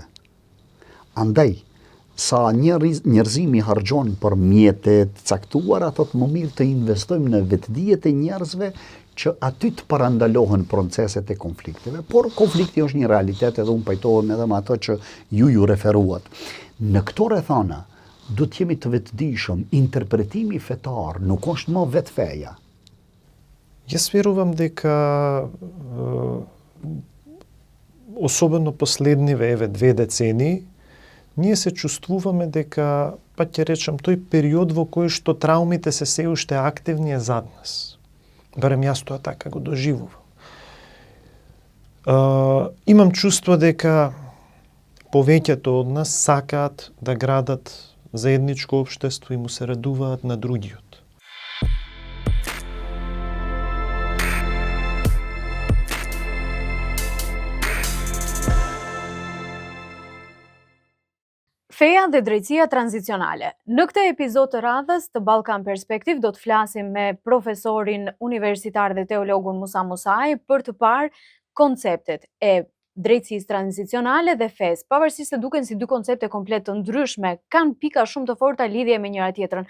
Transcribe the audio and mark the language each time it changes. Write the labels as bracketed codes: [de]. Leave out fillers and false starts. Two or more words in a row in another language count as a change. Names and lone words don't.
[sq] Andaj, sa njerëzimi harxhon për mjetet caktuara, thot më mirë të investojmë në vetdijet e njerëzve që aty të parandalohen proceset e konflikteve, por konflikti është një realitet edhe unë pajtohem edhe me ato që ju referuat. Në këto rrethana, do të jemi të vetëdijshëm, interpretimi fetar nuk është më vetë feja. [mk] Јас верувам дека особено последниве 2 децении ние се чувствуваме дека, па ќе речем, тој период во кој што траумите се се уште активни е зад нас. Барем јас тоа така го доживувам. Имам чувство дека повеќето од нас сакаат да градат заедничко општество и му се радуваат на другиот. [sq] Feja dhe drejtësia tranzicionale. Në këtë epizod të radhës të Ballkan Perspektiv do të flasim me profesorin universitar dhe teologun Musa Musaj për të parë konceptet e drejtësisë tranzicionale dhe fesë, pavarësisht se duken si dy koncepte komplet të ndryshme, kanë pika shumë të forta lidhje me njëra tjetrën.